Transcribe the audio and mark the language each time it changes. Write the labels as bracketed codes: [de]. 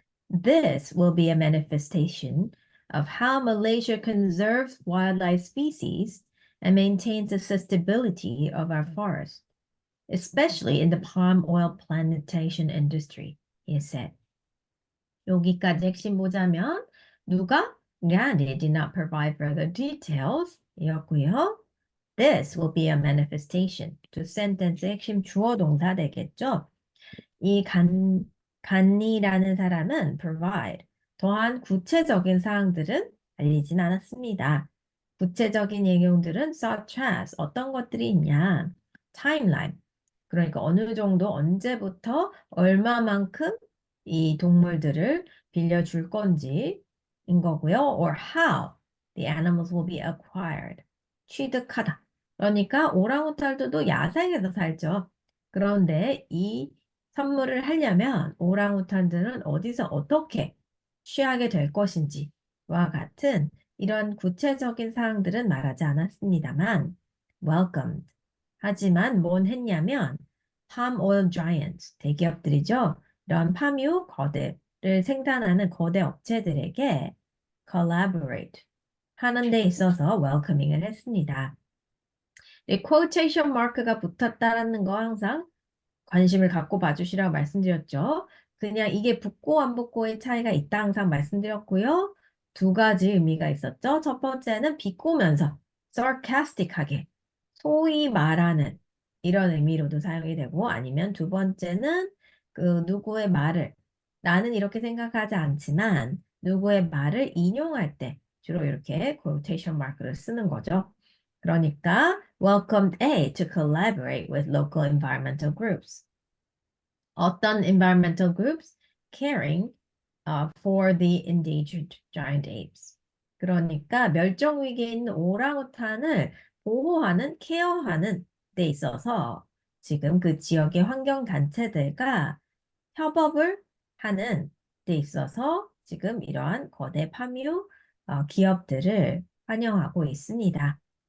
[en] This will be a manifestation of how Malaysia conserves wildlife species and maintains the sustainability of our forests, especially in the palm oil plantation industry, he said. [ko] 여기까지 핵심 보자면 누가? [en] Gandhi did not provide further details [ko] 이었고요. [en] This will be a manifestation. [ko] 두 센텐스 핵심 주어 동사 되겠죠? 이 간니라는 사람은 provide, 더한 구체적인 사항들은 알리진 않았습니다. 구체적인 내용들은 [en] such as [ko] 어떤 것들이 있냐, timeline, 그러니까 어느 정도 언제부터 얼마만큼 이 동물들을 빌려줄 건지인 거고요. [en] or how the animals will be acquired, 취득하다. [ko] 그러니까 오랑우탄들도 야생에서 살죠. 그런데 이 선물을 하려면 오랑우탄들은 어디서 어떻게 취하게 될 것인지와 같은 이런 구체적인 사항들은 말하지 않았습니다만 welcomed. 하지만 뭔 했냐면 [en] palm oil giants, [ko] 대기업들이죠. 이런 파묘 거대를 생산하는 거대 업체들에게 collaborate 하는 데 있어서 welcoming을 했습니다. 이 quotation mark가 붙었다라는 거 항상 관심을 갖고 봐주시라고 말씀드렸죠. 그냥 이게 붙고 안 붙고의 차이가 있다 항상 말씀드렸고요. 두 가지 의미가 있었죠. 첫 번째는 비꼬면서 sarcastic하게 소위 말하는 이런 의미로도 사용이 되고 아니면 두 번째는 그 누구의 말을 나는 이렇게 생각하지 않지만 누구의 말을 인용할 때 주로 이렇게 quotation mark를 쓰는 거죠. 그러니까 [en] welcomed A to collaborate with local environmental groups. [ko] 어떤 [en] environmental groups? Caring for the endangered giant apes. [ko] 그러니까 멸종 위기에 있는 오랑우탄을 보호하는, 케어하는 데 있어서 지금 그 지역의 환경단체들과 협업을 하는 데 있어서 지금 이러한 거대 파묘 기업들을 환영하고 있습니다.